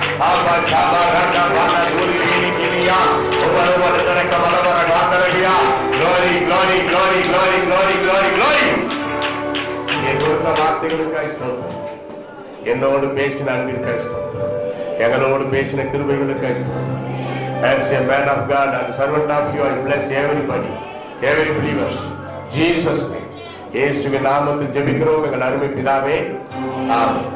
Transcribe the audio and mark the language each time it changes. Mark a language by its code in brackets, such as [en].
[en] ஆபா ஷாபா ரண்டா வானா துரினி கினியா ஒவ்வொரு தரக்க வலவர காந்தரடியா. glory glory glory glory glory glory glory. [ta] நீ கொடுத்த வார்த்தைகளுக்காய் ஸ்தோத்திரம். என்னோடு பேசின அன்பிற்காய் ஸ்தோத்திரம். எங்களோடு பேசின கிருபைகளுக்காய் ஸ்தோத்திரம். [en] As a man of God and servant of you, I bless everybody, every believers. Jesus name. [ta] இயேசுவின் நாமத்தில் ஜெபிக்கிறோம் எங்கள் அருமை பிதாவே, ஆமென்.